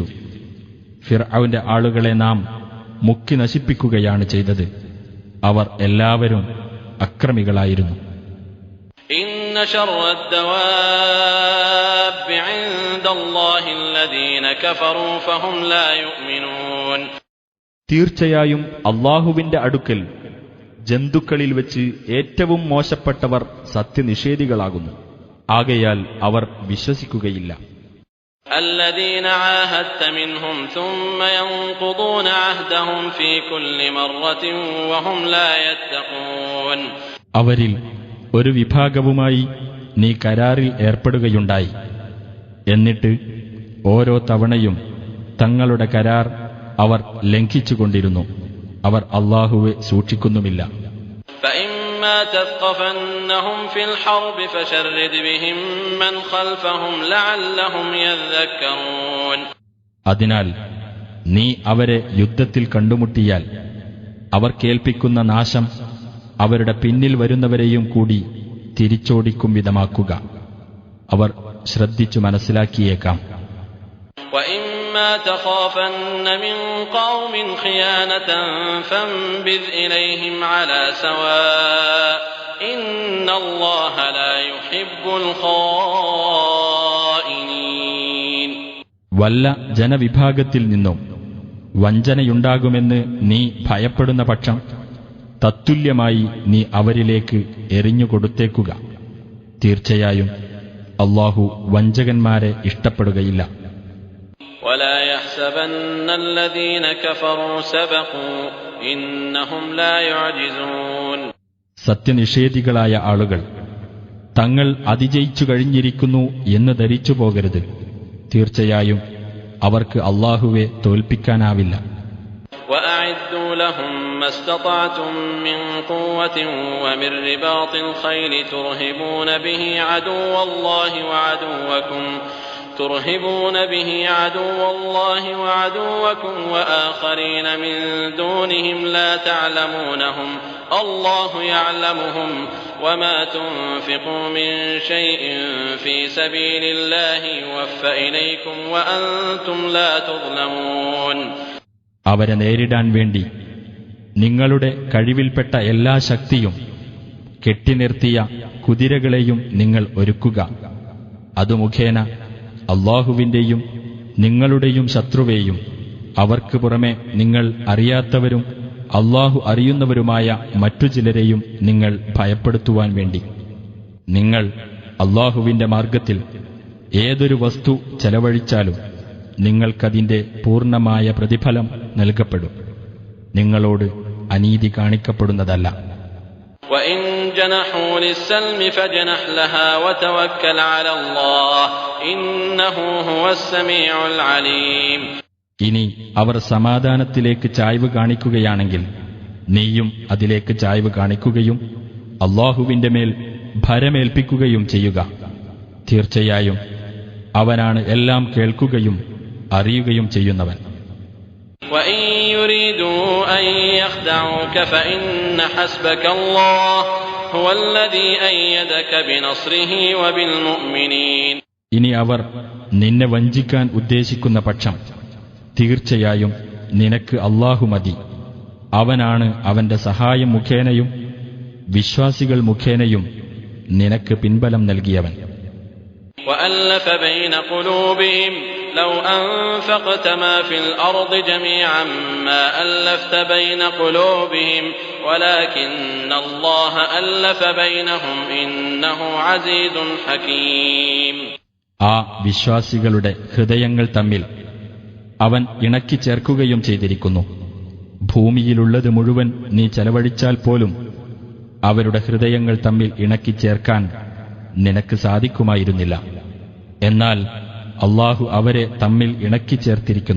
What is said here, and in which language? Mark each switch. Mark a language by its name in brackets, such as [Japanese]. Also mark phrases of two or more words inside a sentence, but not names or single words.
[Malayalam] ഫിർഔന്റെ ആളുകളെ നാം മുക്കി നശിപ്പിക്കുകയാണ് ചെയ്തത്. അവർ എല്ലാവരും അക്രമികളായിരുന്നു. [Arabic] إن شر الدواب عند الله الذين كفروا فهم لا يؤمنون. [Malayalam] തീർച്ചയായും അല്ലാഹുവിന്റെ അടുക്കൽ ജന്തുക്കളിൽ വെച്ച് ഏറ്റവും മോശപ്പെട്ടവർ സത്യനിഷേധികളാകുന്നു. ആകയാൽ അവർ വിശ്വസിക്കുകയില്ല. [Arabic] الذين عاهدت منهم ثم ينقضون عهدهم في كل مرة وهم لا يتقون. [Malayalam] അവരിൽ ഒരു വിഭാഗവുമായി നീ കരാറിൽ ഏർപ്പെടുകയുണ്ടായി. എന്നിട്ട് ഓരോ തവണയും തങ്ങളുടെ കരാർ അവർ ലംഘിച്ചുകൊണ്ടിരുന്നു. അവർ അല്ലാഹുവെ സൂക്ഷിക്കുന്നുമില്ല. [Arabic] فإما تثقفنهم في الحرب فشرد بهم من خلفهم لعلهم يذكرون. [Malayalam] അതിനാൽ നീ അവരെ യുദ്ധത്തിൽ കണ്ടുമുട്ടിയാൽ അവർ കേൾപ്പിക്കുന്ന നാശം അവരുടെ പിന്നിൽ വരുന്നവരെയും കൂടി തിരിച്ചോടിക്കും വിധമാക്കുക. അവർ ശ്രദ്ധിച്ചു മനസ്സിലാക്കിയേക്കാം. [Arabic] وإما تخافن من قوم خيانة فانبذ إليهم على سواء إن الله لا يحب الخائنين. [Malayalam] വല്ല ജനവിഭാഗത്തിൽ നിന്നും വഞ്ചനയുണ്ടാകുമെന്ന് നീ ഭയപ്പെടുന്ന പക്ഷം തത്തുല്യമായി നീ അവരിലേക്ക് എറിഞ്ഞുകൊടുത്തേക്കുക. തീർച്ചയായും അല്ലാഹു വഞ്ചകന്മാരെ ഇഷ്ടപ്പെടുകയില്ല. [Arabic] ولا يحسبن الذين كفروا سبقوا إنهم لا يعجزون. [Malayalam] സത്യനിഷേധികളായ ആളുകൾ തങ്ങൾ അതിജയിച്ചു കഴിഞ്ഞിരിക്കുന്നു എന്ന് ധരിച്ചു പോകരുത്. തീർച്ചയായും അവർക്ക് അല്ലാഹുവെ തോൽപ്പിക്കാനാവില്ല. [Arabic] وأعدوا لهم ما استطعتم من قوة ومن رباط الخيل ترهبون به عدو الله وعدوكم وآخرين من دونهم لا تعلمونهم الله يعلمهم وما تنفقوا من شيء في سبيل الله يوفى إليكم وأنتم لا تظلمون. [Malayalam] അവരെ നേരിടാൻ വേണ്ടി നിങ്ങളുടെ കഴിവിൽപ്പെട്ട എല്ലാ ശക്തിയും കെട്ടിനിർത്തിയ കുതിരകളെയും നിങ്ങൾ ഒരുക്കുക. അതു മുഖേന അല്ലാഹുവിന്റെയും നിങ്ങളുടെയും ശത്രുവേയും അവർക്ക് പുറമെ നിങ്ങൾ അറിയാത്തവരും അല്ലാഹു അറിയുന്നവരുമായ മറ്റു ചിലരെയും നിങ്ങൾ ഭയപ്പെടുത്തുവാൻ വേണ്ടി. നിങ്ങൾ അല്ലാഹുവിന്റെ മാർഗത്തിൽ ഏതൊരു വസ്തു ചെലവഴിച്ചാലും നിങ്ങൾക്കതിന്റെ പൂർണ്ണമായ പ്രതിഫലം നൽകപ്പെടും. നിങ്ങളോട് അനീതി കാണിക്കപ്പെടുന്നതല്ല. [Arabic] وَإِن جَنَحُوا لِلسَّلْمِ فَاجْنَحْ لَهَا وَتَوَكَّلْ عَلَى اللَّهِ إِنَّهُ هُوَ السَّمِيعُ الْعَلِيمُ. [Malayalam] ഇനി അവർ സമാധാനത്തിലേക്ക് ചായ്വ് കാണിക്കുകയാണെങ്കിൽ നീയും അതിലേക്ക് ചായ്വ് കാണിക്കുകയും അല്ലാഹുവിന്റെ മേൽ ഭരമേൽപ്പിക്കുകയും ചെയ്യുക. തീർച്ചയായും അവനാണ് എല്ലാം കേൾക്കുകയും അറിയുകയും ചെയ്യുന്നവൻ. [Arabic] وَإِن يُرِيدُوا أَن يَخْدَعُوكَ فَإِنَّ حَسْبَكَ اللَّهُ هُوَ الَّذِي أَيَّدَكَ بِنَصْرِهِ وَبِالْمُؤْمِنِينَ. [Malayalam] ഇനി അവർ നിന്നെ വഞ്ചിക്കാൻ ഉദ്ദേശിക്കുന്ന പക്ഷം തീർച്ചയായും നിനക്ക് അല്ലാഹു മതി. അവനാണ് അവന്റെ സഹായം മുഖേനയും വിശ്വാസികൾ മുഖേനയും നിനക്ക് പിൻബലം നൽകിയവൻ. [Arabic] وَأَلَّفَ بَيْنَ قُلُوبِهِمْ لَوْ أَنفَقْتَ مَا فِي الْأَرْضِ جَمِيعًا مَا أَلَّفْتَ بَيْنَ قُلُوبِهِمْ وَلَكِنَّ اللَّهَ أَلَّفَ بَيْنَهُمْ إِنَّهُ عَزِيزٌ حَكِيمٌ. [Malayalam] ആ വിശ്വാസികളുടെ ഹൃദയങ്ങൾ തമ്മിൽ അവൻ ഇണക്കിച്ചേർക്കുകയും ചെയ്തിരിക്കുന്നു. ഭൂമിയിലുള്ളത് മുഴുവൻ നീ ചെലവഴിച്ചാൽ പോലും അവരുടെ ഹൃദയങ്ങൾ തമ്മിൽ ഇണക്കിച്ചേർക്കാൻ നിനക്ക് സാധിക്കുമായിരുന്നില്ല. എന്നാൽ അല്ലാഹു അവരെ തമ്മിൽ ഇണക്കിച്ചേർത്തിരിക്കുന്നു.